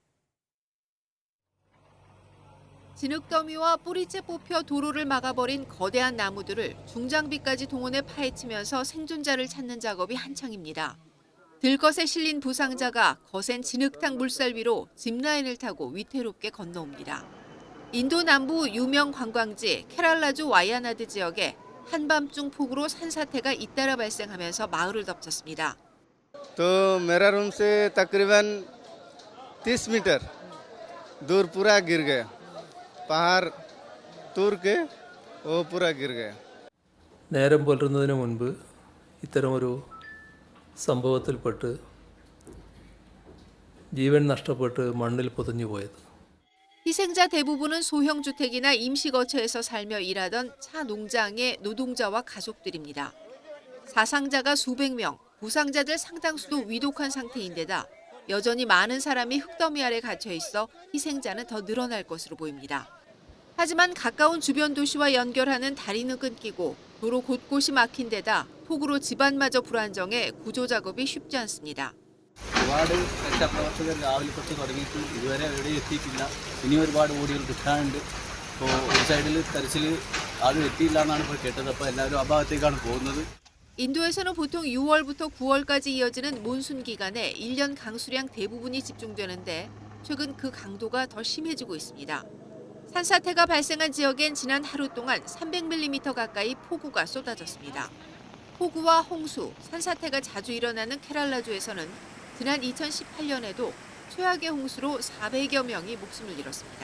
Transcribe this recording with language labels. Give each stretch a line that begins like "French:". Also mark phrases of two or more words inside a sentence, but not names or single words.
Korean: 진흙더미와 뿌리째 뽑혀 도로를 막아버린 거대한 나무들을 중장비까지 동원해 파헤치면서 생존자를 찾는 작업이 한창입니다. 들것에 실린 부상자가 거센 진흙탕 물살 위로 짚라인을 타고 위태롭게 건너옵니다. 인도 남부 유명 관광지 케랄라주 와야나드 지역에 한밤중 폭우로 산사태가 잇따라 발생하면서 마을을 덮쳤습니다.
Hindi: तो मेरा रूम से तकरीबन 30 मीटर दूर पूरा गिर गया पहाड़ तूर के वो पूरा गिर गया
Malayalam: നേരം പുലരുന്നതിന് മുൻപ് ഇത്തരമൊരു സംഭവത്തിൽപ്പെട്ട് ജീവൻ നഷ്ടപ്പെട്ട് മണ്ണിൽ പൊതിഞ്ഞു പോയത്.
Korean: 희생자 대부분은 소형주택이나 임시거처에서 살며 일하던 차 농장의 노동자와 가족들입니다. 사상자가 수백 명, 부상자들 상당수도 위독한 상태인데다 여전히 많은 사람이 흙더미 아래 갇혀 있어 희생자는 더 늘어날 것으로 보입니다. 하지만 가까운 주변 도시와 연결하는 다리는 끊기고 도로 곳곳이 막힌 데다 폭우로 집안마저 불안정해 구조 작업이 쉽지 않습니다.
Malayalam: ഒരുപാട് രക്ഷാപ്രവർത്തകർ രാവിലെ തൊട്ട് തുടങ്ങിയിട്ട് ഇതുവരെ എവിടെ എത്തിയിട്ടില്ല. ഇനി ഒരുപാട് ഓടികൾ കിട്ടാനുണ്ട്. ഇപ്പോൾ ഒരു സൈഡിൽ തെരച്ചിൽ ആരും എത്തിയില്ല എന്നാണ് ഇപ്പോൾ കേട്ടത്. അപ്പോൾ എല്ലാവരും ആ ഭാഗത്തേക്കാണ് പോകുന്നത്.
Korean: 인도에서는 보통 6월부터 9월까지 이어지는 몬순 기간에 1년 강수량 대부분이 집중되는데 최근 그 강도가 더 심해지고 있습니다. 산사태가 발생한 지역엔 지난 하루 동안 300mm 가까이 폭우가 쏟아졌습니다. 폭우와 홍수, 산사태가 자주 일어나는 케랄라주에서는 지난 2018년에도 최악의 홍수로 400여 명이 목숨을 잃었습니다.